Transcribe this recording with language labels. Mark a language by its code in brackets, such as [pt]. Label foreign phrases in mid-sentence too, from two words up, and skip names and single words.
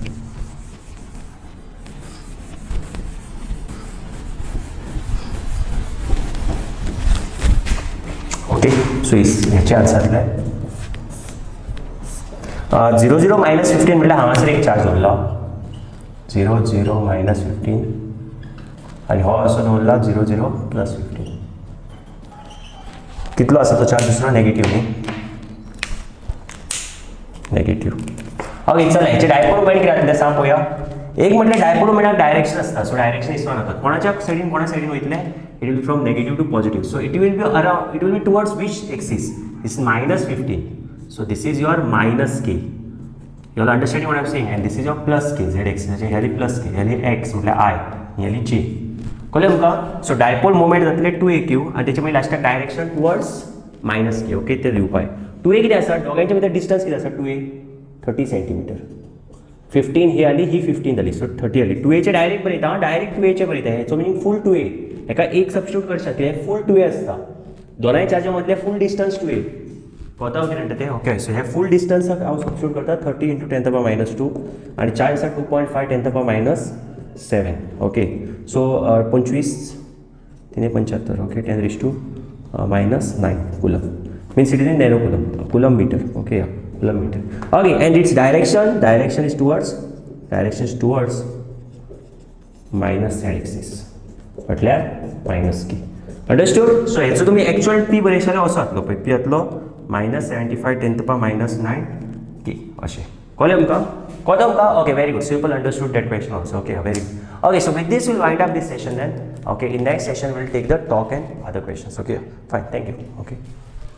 [en] okay, so [kok] ह्याचे आन्सर 0, 0, minus 15 म्हटल्यार हांगासर एक चार्ज दवरला 0, 0, minus 15 आणि हो असो दवरला 0, 0, plus 15. कितलो आसा तो चार्ज दुसरो? नेगेटिव्ह न्ही, नेगेटिव्ह. ओके, चला ह्याचे [en] dipole moment [kok] कितें जातलें सांग पळोवया. एक म्हटल्यार [en] dipole momentाक [kok] डायरेक्शन आसता. [en] so direction is not [kok] कोणाच्या सायडीन वयतले. [en] It will be from negative to positive. So it will be around. It will be towards which axis? This is minus 15. So this is your minus k. You all understanding what I'm saying? And this is your plus k. Z axis. Here is plus k. Here is x. मतलब I. Here is j. [kok] कळ्ळें तुमकां? [en] So dipole moment [kok] जातले 2AQ आणि त्याच्या मागीर लास्टाक [en] direction towards minus k. [kok] ओके, ते दिवपाय. 2A कितें आसा? दोगांच्या भितर डिस्टन्स कितें आसा? 2A 30 सेंटीमीटर. 15 ही आली, ही 15 जाली. सो 30 आली. 2Aचे डायरेक्ट बरयता. डायरेक्ट 2Aचे बरयता. हेचो [en] meaning full [kok] 2A. एका एक सबस्टिट्यूट करशात कित्याक फूल 2A आसता. दोनाय चार्जा मदले [en] full distance [kok] 2A. कोता कितें म्हणटा तें? [en] okay, so [kok] हे [en] full distanceाक [kok] हांव सबस्टिट्यूट करता [en] 30 into 10 to the power minus 2 [kok] आणि चार्ज आसा 2.5 [en] 10 to the power minus 7. ओके, सो 25 375. ओके, 10 raised to minus 9 coulomb. Means it is in nano coulomb meter. Okay, yeah, coulomb meter. Okay, and its direction is towards minus z axis. [kok] म्हटल्यार मायनस k. अंडरस्टूड? सो हेचो तुमी एक्चुअल p बरयशाले असो जातलो पळय. p जातलो -75 [en] 10 to the power minus 9 k [kok] अशें. कळ्ळें तुमकां? [en] okay, very good. Simple understood that question also. Okay, very good. Okay, so with this we'll wind up this session then. Okay, in next session we'll take the talk and other questions. Okay, fine. Thank you. Okay.